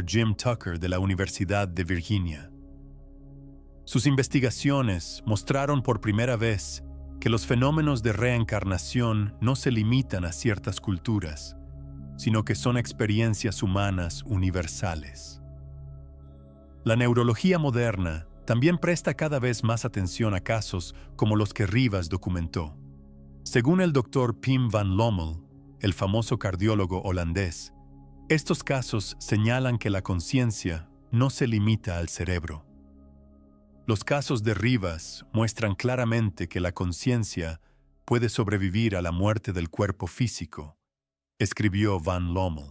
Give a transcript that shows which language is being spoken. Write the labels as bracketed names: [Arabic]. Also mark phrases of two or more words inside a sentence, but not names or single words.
[Spanish] Jim Tucker de la Universidad de Virginia. Sus investigaciones mostraron por primera vez que los fenómenos de reencarnación no se limitan a ciertas culturas, sino que son experiencias humanas universales. La neurología moderna también presta cada vez más atención a casos como los que Rivas documentó. Según el Dr. Pim van Lommel, el famoso cardiólogo holandés, estos casos señalan que la conciencia no se limita al cerebro. Los casos de Rivas muestran claramente que la conciencia puede sobrevivir a la muerte del cuerpo físico, escribió Van Lommel.